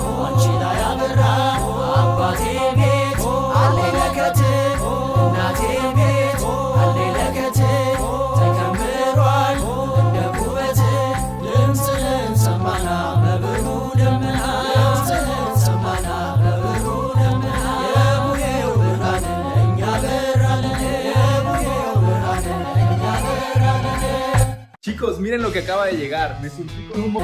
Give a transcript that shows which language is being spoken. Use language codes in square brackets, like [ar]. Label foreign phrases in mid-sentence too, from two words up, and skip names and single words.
[am] አንቺ ላይ አበራ አባቴ ቤት አለ ለከት እናቴ ቤት አለ ለከት ተከምሯል እንደ ኩበት ድምፅህን ሰማና በብሩ ደመና ድምፅህን ሰማና በብሩ ደመና የቡሄው ብርሃን እኛ በራለን የቡሄው ብርሃን እኛ በራለን [es] Chicos, miren lo que acaba de llegar. Me surgí con un